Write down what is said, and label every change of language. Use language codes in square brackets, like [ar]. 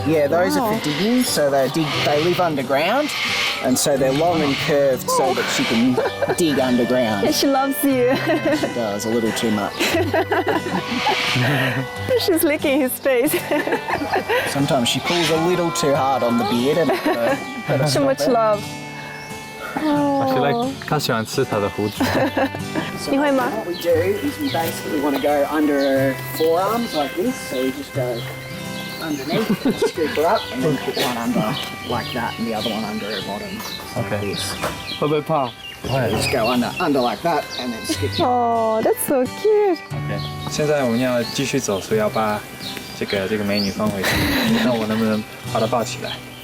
[en] Yeah, those are for digging. So they live underground, and so they're long and curved so that she can dig underground. Yeah, she loves you. She does, a little too much. She's licking his face. Sometimes she pulls a little too hard on the beard and Too much love. She [zh] 喜欢吃它的胡子。 [en] So what we do is we basically want to go under her forearms like this. So we just go underneath, scoop her up, and then put one under like that, and the other one under her bottom. Okay. Like this. [zh] 会不会怕？ [en] Just go under like that and then skip. Oh, that's so cute. [zh] OK， 现在我们要继续走，所以要把这个美女放回去。那我能不能把她抱起来？